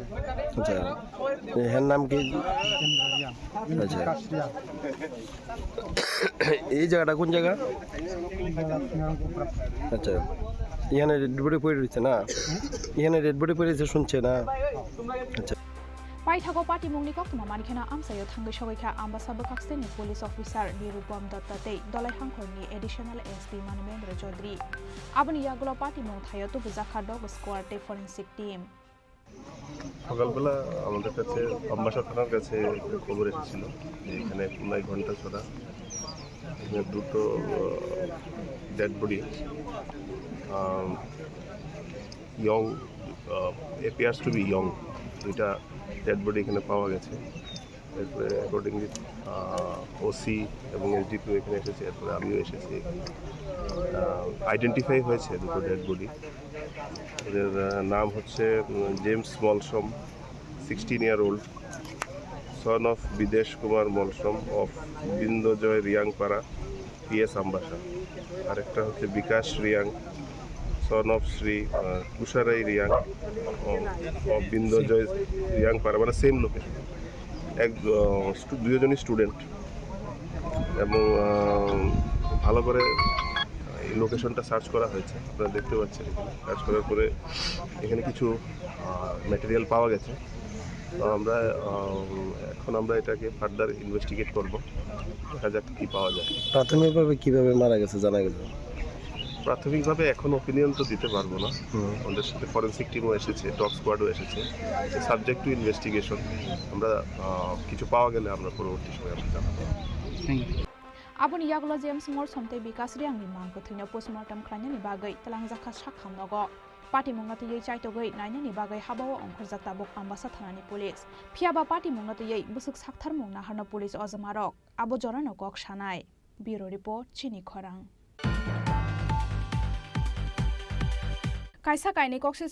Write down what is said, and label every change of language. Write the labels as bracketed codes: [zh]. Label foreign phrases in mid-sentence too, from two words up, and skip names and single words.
[bn] আচ্ছা এর নাম কি আচ্ছা এই জায়গাটা কোন জায়গা আচ্ছা এখানে [en] red body [bn] পড়ে রয়েছে না এখানে [en] red body [bn] পড়ে রয়েছে শুনছে না আচ্ছা [trp] Paithago Party Mungni Koktuma Manikena Amsayo Thangai Shogaikha Ambassador Kaksteni [en] Police Officer [trp] Nirupam Dattate Dolai Hangkorni [en] Additional SP [trp] Manmendra Chaudhary Abani Yaglo Party Mung Thayo to Buzakha [en] Dog Squad Forensic Team [bn] সকালবেলা আমাদের কাছে আম্বাসা থানার কাছে খবর এসেছিল যে এখানে প্রায় ঘন্টা ছড়া এখানে দুটো [en] dead body young appears to be young [bn] দুইটা [en] dead body [bn] এখানে পাওয়া গেছে এরপরে অ্যাকর্ডিংলি ওসি এবং এসডিপিও এখানে এসেছে এরপরে আমিও এসেছি আইডেন্টিফাই হয়েছে দুটো [en] dead body [bn] এদের নাম হচ্ছে জেমস মলসম [en] 16-year-old son of [bn] বিদেশ কুমার মলসম অফ বিন্দজয় রিয়াংপাড়া পিএস আম্বাসা আরেকটা হচ্ছে বিকাশ রিয়াং [en] son of [bn] শ্রী কুশারাই রিয়াং অফ বিন্দজয় রিয়াংপাড়া মানে [en] same location [bn] দুজনই স্টুডেন্ট এবং ভালো করে এই লোকেশনটা সার্চ করা হয়েছে আপনারা দেখতে পাচ্ছেন এখানে সার্চ করার পরে এখানে কিছু ম্যাটেরিয়াল পাওয়া গেছে তো আমরা এটাকে [en] further investigate [bn] করব দেখা যাক কী পাওয়া যায় প্রাথমিকভাবে কিভাবে মারা গেছে জানা গেছে প্রাথমিকভাবে এখন ওপিনিয়ন তো দিতে পারবো না আমাদের সাথে [en] forensic team [bn] এসেছে [en] dog squad [bn] এসেছে [en] subject to investigation [bn] আমরা কিছু পাওয়া গেলে আমরা পরবর্তী সময় আমরা জানাবো [trp] Aboni Yaglo James Mall Somte Bikas Riang ni Mangko Thina postmortem khlanya ni bagai Talangjakha Shakham Nogo Party Mungati Yei Chaitogoi Naina ni bagai Habawa Ongkhorjak Tabuk Ambasa Thanani Police Phiaba Party Mungati Yei Busuk Sakthar Mungna Harna Police Ozamarok Abo Jorano Kok Shanai [en] Bureau Report [trp] Chini Khorang Kaisa kaini kokse